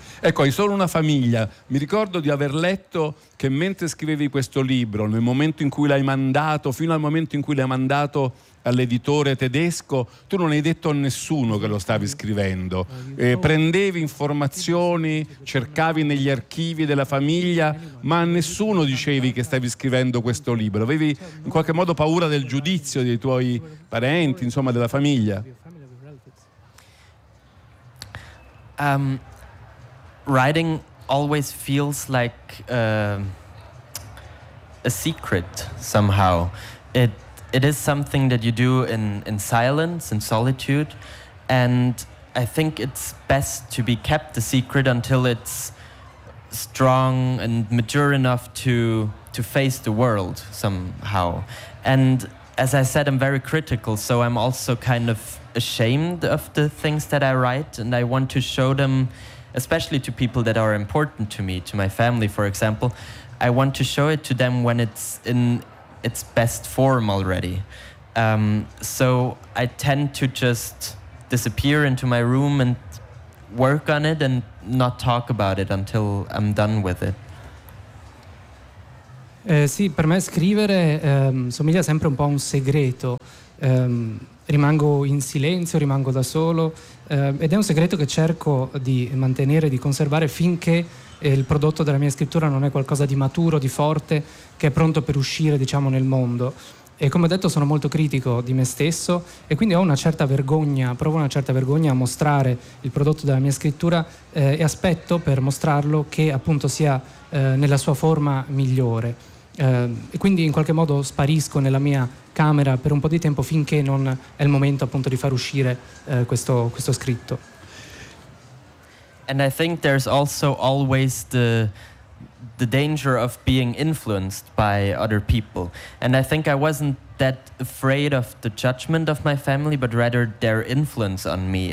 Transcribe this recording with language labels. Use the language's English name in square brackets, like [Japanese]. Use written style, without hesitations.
[Italian] Ecco, hai solo una famiglia. Mi ricordo di aver letto che mentre scrivevi questo libro, nel momento in cui l'hai mandato, fino al momento in cui l'hai mandato all'editore tedesco, tu non hai detto a nessuno che lo stavi scrivendo. Prendevi informazioni, cercavi negli archivi della famiglia, ma a nessuno dicevi che stavi scrivendo questo libro. Avevi in qualche modo paura del giudizio dei tuoi parenti, insomma, della famiglia? [English] Writing always feels like a secret somehow. It is something that you do in silence, in solitude, and I think it's best to be kept a secret until it's strong and mature enough to face the world somehow. And as I said, I'm very critical, so I'm also kind of ashamed of the things that I write, and I want to show them, especially to people that are important to me, to my family, for example. I want to show it to them when it's in its best form already. So I tend to just disappear into my room and work on it and not talk about it until I'm done with it. [Italian] Sì, per me scrivere somiglia sempre un po' a un segreto. Rimango in silenzio, rimango da solo, ed è un segreto che cerco di mantenere, di conservare finché il prodotto della mia scrittura non è qualcosa di maturo, di forte, che è pronto per uscire, diciamo, nel mondo. E come ho detto, sono molto critico di me stesso, e quindi ho una certa vergogna, provo una certa vergogna a mostrare il prodotto della mia scrittura, e aspetto per mostrarlo che appunto sia nella sua forma migliore. E quindi in qualche modo sparisco nella mia camera per un po' di tempo finché non è il momento appunto di far uscire questo scritto. [English] And I think there's also always the danger of being influenced by other people. And I think I wasn't that afraid of the judgment of my family, but rather their influence on me.